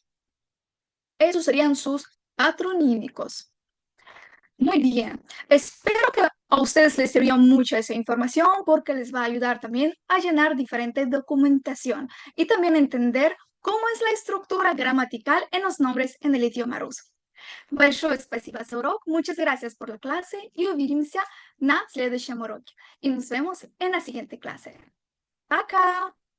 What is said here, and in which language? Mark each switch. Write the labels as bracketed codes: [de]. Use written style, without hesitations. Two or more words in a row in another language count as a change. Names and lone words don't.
[es] Esos serían sus patronímicos. Muy bien. Espero que a ustedes les sirvió mucho esa información porque les va a ayudar también a llenar diferente documentación y también entender cómo es la estructura gramatical en los nombres en el idioma ruso. [ru] Большое спасибо за урок. [es] Muchas gracias por la clase y [ru] увидимся на следующем уроке. [es] Y nos vemos en la siguiente clase. [ru] Пока!